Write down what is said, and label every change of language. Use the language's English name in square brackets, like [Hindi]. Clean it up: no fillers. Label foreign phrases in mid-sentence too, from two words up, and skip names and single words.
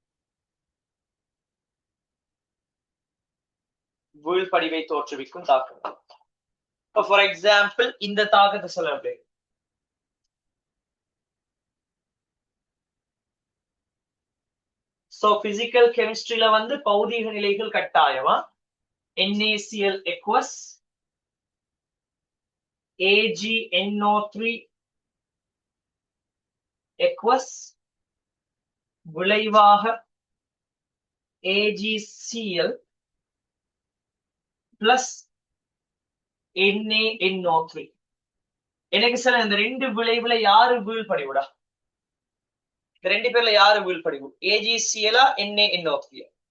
[Tamil] வீழ்படிவை தோற்றுவிக்கும் தாக்கங்கள். [English] for example [Tamil] இந்த தாக்கத்தை சொல்ல அப்படி. சோ [English] physical chemistry [Tamil] பௌதீக நிலைகள் கட்டாயமா NaCl aqueous, AgNO3 aqueous, விளைவாக AgCl plus NaNO3. எனக்கு சில இந்த ரெண்டு விளைவுல யாரு வீழ்படிவுடா? இந்த ரெண்டு பேர்ல யாரு வீழ்படிவு? AgCl NaNO3?